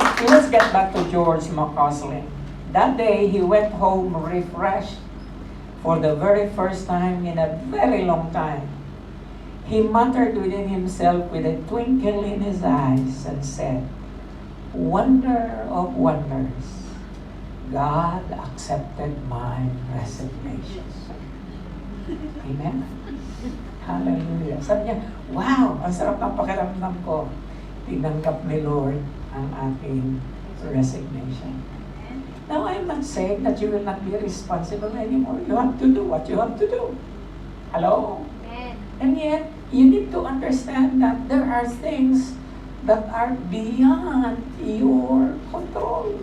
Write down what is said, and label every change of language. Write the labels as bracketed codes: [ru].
[en] Let's get back to George McCausland. That day, he went home refreshed for the very first time in a very long time. He muttered within himself with a twinkle in his eyes and said, Wonder of wonders, God accepted my resignation. Amen? Hallelujah. [tl] Sabi niya, wow, ang sarap ng pakiramdam ko. Tinanggap ni Lord ang aking resignation. [en] Now, I'm not saying that you will not be responsible anymore. You have to do what you have to do. Hello? And yet, you need to understand that there are things that are beyond your control.